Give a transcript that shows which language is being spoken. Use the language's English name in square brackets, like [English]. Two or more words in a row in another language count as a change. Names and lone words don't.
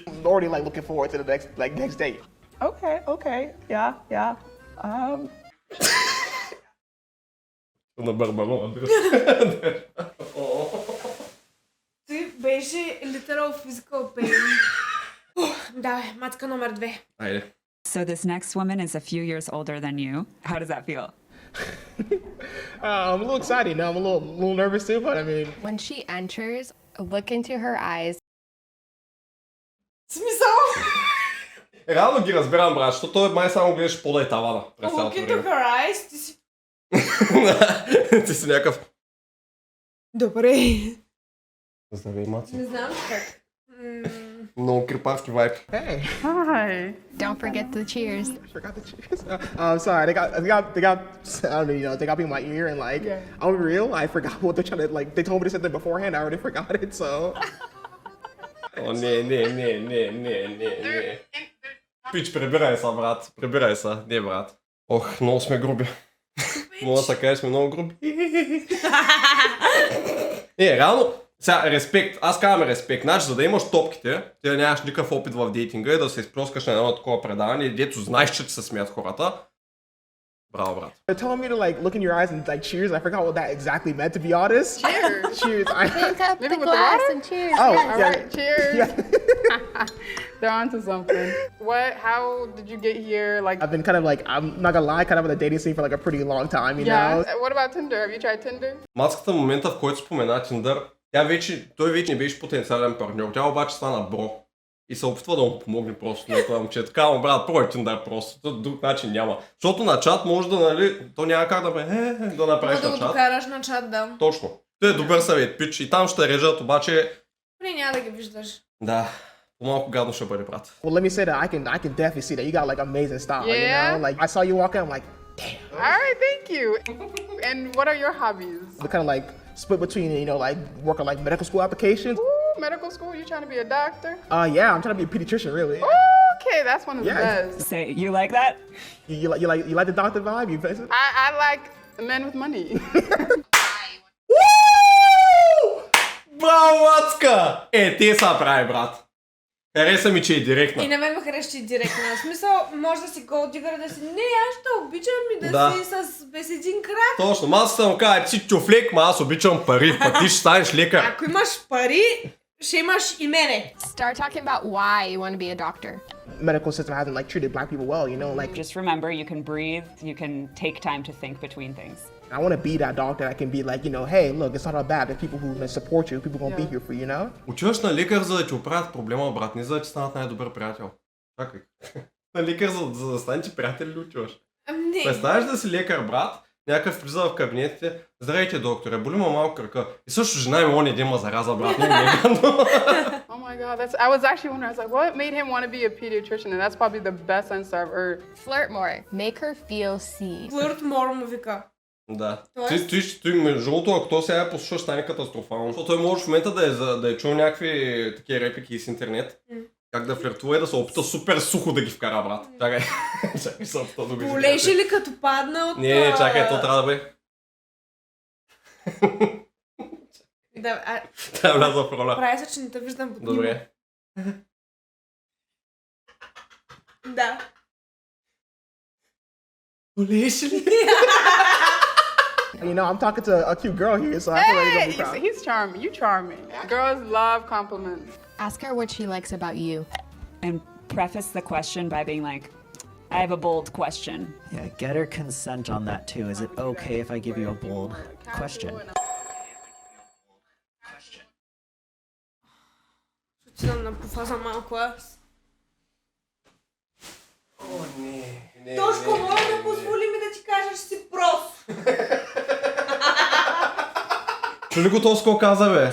[English] I'm already like looking forward to the next date. Okay. Yeah. [Bulgarian] На Барбарон, Ти беше [English] literal physical pain. [Bulgarian] Да, мацка номер 2. Айде. [English] So this next woman is a few years older than you. How does that feel? I'm a little excited now. I'm a little nervous too, but I mean. When she enters, look into her eyes. [Bulgarian] Смисъл? Реално ги разбирам, брат, защото той май само гледаш пода и тавана през цялото [English] Look into [Bulgarian] време. [English] her eyes, [Bulgarian] ти си... Ти си някакъв... Добре. Здравей, Маци. Не знам как. Много крипарски вайб. [English] Hey, Hi. Don't forget the cheers. I forgot the cheers. I'm sorry. They got. I don't know. They got me in my ear and like. I'm real. I forgot what they're trying to like. They told me to say that beforehand. I already forgot it. So. [Bulgarian] О, не. Пич, прибирай са, брат. Прибирай са. Не, брат. Ох, много сме груби. Мога да се кажа, сме много груби. Реално, сега, респект. Аз казвам респект. Значи, за да имаш топките, ти да нямаш никакъв опит в дейтинга и да се изплескаш на едно такова предаване, и дето знаеш, че се смеят хората. Браво, брат. [English] They're telling me to like look in your eyes and like cheers. I forgot what that exactly meant, to be honest. Cheers. Cheers. Pick up Maybe the with the glass water? and cheers. Oh, Yeah. All right, cheers. Yeah. They're onto something. How did you get here? Like, I've been kind of like, I'm not gonna lie, kind of in the dating scene for like a pretty long time, you know? What about Tinder? Have you tried Tinder? [Bulgarian] Мацката в момента, в който спомена Тиндър, той вече не беше потенциален партньор. Тя обаче стана бро. И се опитва да му помогне просто на това момче. Така, му брат, пробвай Тиндър просто. Друг начин няма. Защото на чат може да, нали, то няма как да направиш Да на го чат. докараш на чат, да. Точно. Той е добър съвет, пич. И там ще режат, обаче... Не, няма да ги виждаш. Да. По-малко гадно ще бъде, брат. [English] Well, let me say that I can definitely see that you got like amazing style, Yeah? you know? Like, I saw you walk in, I'm like, damn. All right, thank you. And what are your hobbies? We're kind of like split between, you know, like working like medical school applications. Ooh, medical school? You trying to be a doctor? Yeah, I'm trying to be a pediatrician, really. Okay, that's one of the Yeah. best. Say, you like that? You like the doctor vibe? You I like men with money. [Bulgarian] Браво, Мацка! Те са прави, брат. Хареса ми, че е директна. И на мен ме харесва, че е директна. В смисъл, може да си голдигър, да си... Не, аз ще обичам и да Да. си с без един крак. Точно, Мацката му казва, си тюфлек, ма аз обичам пари, пък ти ще станеш лекар. Ако имаш пари, ще имаш и мене. [English] Start talking about why you want to be a doctor. medical system hasn't like treated black people well, you know? Like, Just remember, you can breathe, you can take time to think between things. I want to be that doctor that can be like, you know, hey, look, it's not all bad. There's people who gonna support you, people gonna be here for you, you know? [Bulgarian] Отиваш на лекар, за да ти оправят проблема, брат, не за да ти станат най-добър приятел. Чакай. На лекар, за да станете приятели ли отиваш? Не. Представяш да си лекар, брат, някакъв влиза в кабинетите. Здравейте, докторе, боли ма малко кръка. И също жена ми он един ма зараза, брат, много негано. [English] Oh my God, I was actually wondering, I was like, what made him want to be a pediatrician? And that's probably the best answer I've heard. Flirt more. Make her feel seen. Flirt more [Bulgarian] му вика. Да. Тоест? Ти, между другото, ако то сега послушаш, стане катастрофално. Защото той може в момента да е чул някакви такива реплики с интернет. Как да флиртува и да се опита супер сухо да ги вкара, брат. Чакай. Чакай се опита да го изгледа. Болеше ли като падна от... Не, чакай, то трябва да бъде. Да, Трябва да вляза в роля. прави се, че не те виждам под Добре. Да. Болеше ли? [English] You know, I'm talking to a cute girl here, so I feel like Hey, it's gonna be he's charming. You charming. Girls love compliments. Ask her what she likes about you. And preface the question by being like, I have a bold question. Yeah, get her consent on that too. Is it okay if I give you a bold question? [Bulgarian] Ще отидам на пуфа за малко аз. О, не. Тошко, може да позволи ми да ти кажа, че си прост. Чули го Тошко каза, бе?